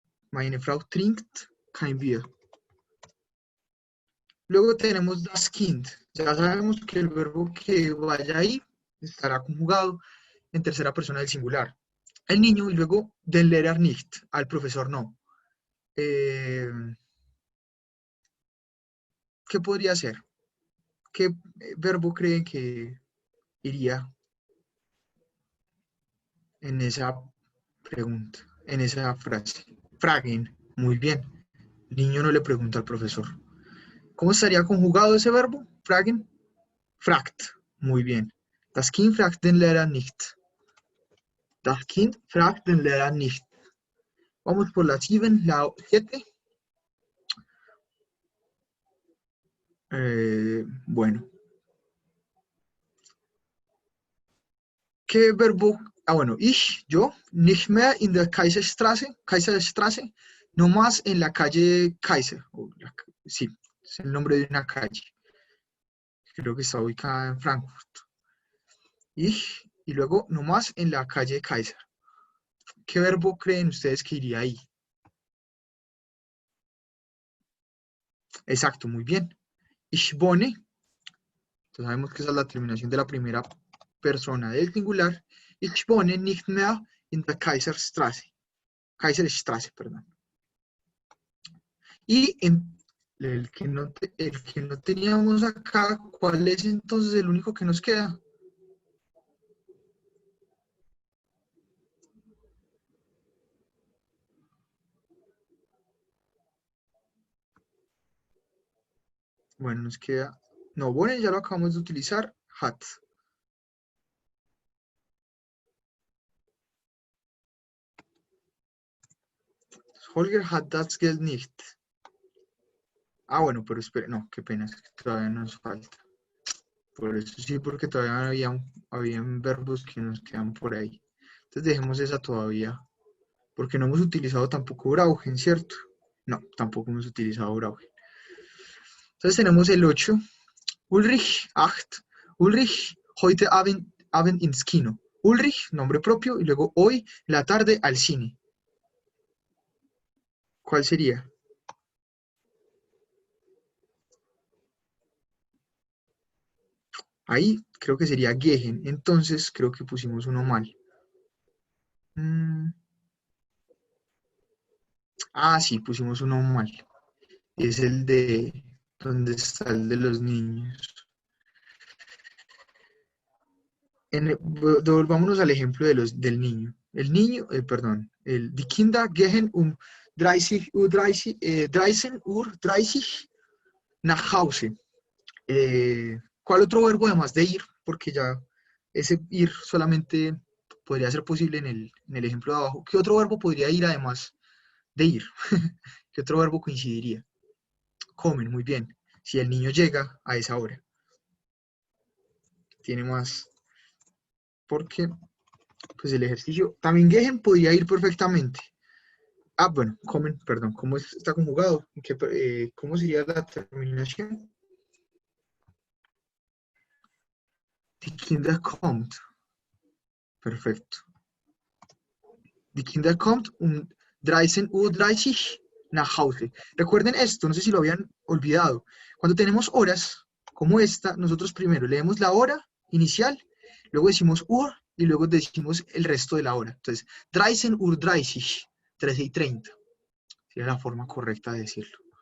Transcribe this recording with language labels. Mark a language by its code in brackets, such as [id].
[de] Meine Frau trinkt kein Bier. [es] Luego tenemos das Kind. Ya sabemos que el verbo que vaya ahí estará conjugado en tercera persona del singular. El niño y luego [de] den Lehrer nicht, [es] al profesor no. Eh, ¿Qué podría ser? ¿Qué verbo creen que iría en esa pregunta, en esa frase? Fragen, muy bien. El niño no le pregunta al profesor. ¿Cómo estaría conjugado ese verbo? Fragen. Fragt, muy bien. [de] Das Kind fragt den Lehrer nicht. Das Kind fragt den Lehrer nicht. [es] Vamos por la 7. Bueno, ¿qué verbo? Bueno, yo, [de] nicht mehr in der Kaiserstraße, [es] no más en la calle Kaiser. Sí, es el nombre de una calle. Creo que está ubicada en Frankfurt. Y luego no más en la calle Kaiser. ¿Qué verbo creen ustedes que iría ahí? Exacto, muy bien. [de] Ich wohne. [es] Entonces sabemos que esa es la terminación de la primera persona del singular. [de] Ich wohne nicht mehr in der Kaiserstraße, perdón. [es] Y el que no teníamos acá, ¿cuál es entonces el único que nos queda? Bueno, nos queda... No, bueno, ya lo acabamos de utilizar. [de] Hat. Holger hat das Geld nicht. [es] Ah, bueno, pero espere, no, qué pena, es que todavía nos falta. Por eso sí, porque todavía habían verbos que nos quedan por ahí. Entonces dejemos esa todavía, porque no hemos utilizado tampoco Brauchen, ¿cierto? No, tampoco hemos utilizado Brauchen. Entonces tenemos el 8. Ulrich, 8. [de] Ulrich, heute Abend ins Kino. [es] Ulrich, nombre propio, y luego hoy, la tarde, al cine. ¿Cuál sería? Ahí creo que sería Gehen, entonces creo que pusimos uno mal. Sí, pusimos uno mal. Es el de... ¿Dónde está el de los niños? Devolvámonos al ejemplo del niño. El niño, perdón, [de] die Kinder gehen 13:30 nach Hause. [es] ¿Cuál otro verbo además de ir? Porque ya ese ir solamente podría ser posible en el ejemplo de abajo. ¿Qué otro verbo podría ir además de ir? ¿Qué otro verbo coincidiría? Comen, muy bien. Si el niño llega a esa hora. Tiene más. Porque pues el ejercicio. También gehen podría ir perfectamente. Bueno, comen, perdón. ¿Cómo está conjugado? ¿Cómo sería la terminación? [de] Die Kinder kommt. [es] Perfecto. [de] Die Kinder kommt um 13:30 nach Hause. [es] Recuerden esto, no sé si lo habían olvidado. Cuando tenemos horas como esta, nosotros primero leemos la hora inicial, luego decimos Uhr y luego decimos el resto de la hora. Entonces, 13:30, 13:30. Sería la forma correcta de decirlo.